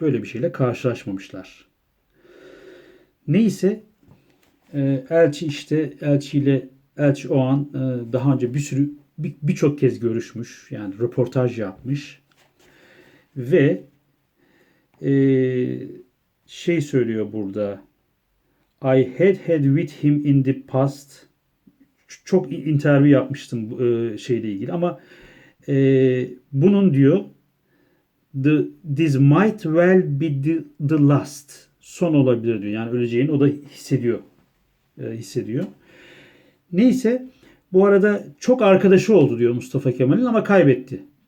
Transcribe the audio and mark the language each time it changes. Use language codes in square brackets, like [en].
[tr] Böyle bir şeyle karşılaşmamışlar. Neyse elçi işte elçi o an daha önce birçok kez görüşmüş. Yani röportaj yapmış. Ve e, şey söylüyor burada. [en] I had with him in the past. [tr] Çok interview yapmıştım şeyle ilgili ama bunun diyor [en] this might well be the last son [tr] olabilir diyor. Yani öleceğini o da hissediyor. Neyse bu arada çok arkadaşı oldu diyor Mustafa Kemal'in ama kaybetti.